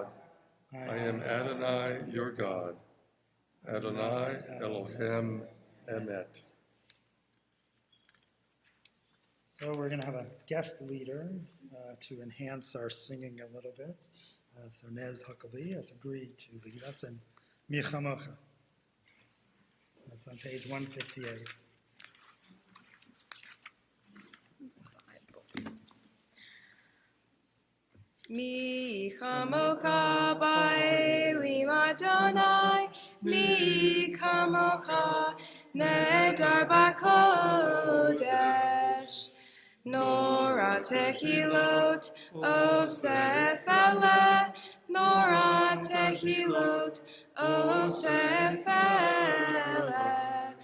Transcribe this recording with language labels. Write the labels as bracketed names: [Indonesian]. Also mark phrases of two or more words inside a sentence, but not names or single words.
[English] I am Adonai your God. [Hebrew] אדני אלהים אמת. [English] So we're going to have a guest leader to enhance our singing a little bit. So Nez Huckabee has agreed to lead us in Michamocha. That's on page 158. [Hebrew] מי כמכה באלים אדני, מי כמכה נאדר בקדש. נורא תהלות עשה פלא, נורא תהלות עשה פלא.